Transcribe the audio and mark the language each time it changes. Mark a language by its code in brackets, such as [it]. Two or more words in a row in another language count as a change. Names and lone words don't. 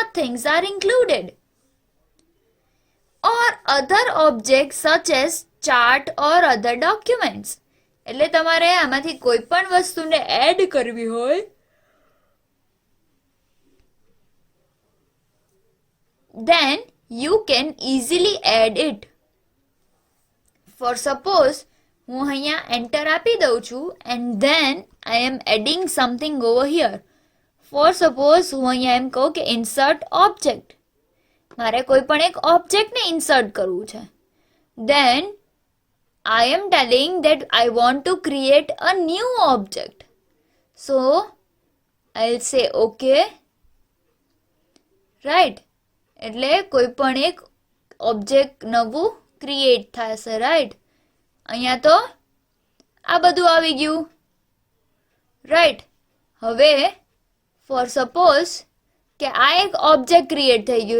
[en] things are included. Or other objects such as chart or other documents. [gu] એટલે તમારે આમાંથી કોઈ પણ વસ્તુને એડ કરવી હોય [en] then you can easily add it. For suppose [gu] હું અહીંયા એન્ટર આપી દઉં છું [en] and then I am adding something over here. For suppose [gu] હું અહીંયા એમ કહું કે [en] insert object. [gu] મારે કોઈ પણ એક ઓબ્જેક્ટને ઇન્સર્ટ કરવું છે. [en] Then I am telling that I want to create a new object. So I'll say okay. Right? [gu] એટલે કોઈ પણ એક ઓબ્જેક્ટ નવું ક્રિએટ થશે. રાઈટ? અહીંયા તો આ બધું આવી ગયું. રાઈટ? હવે [en] for suppose [gu] કે આ એક ઓબ્જેક્ટ ક્રિએટ થઈ ગયું.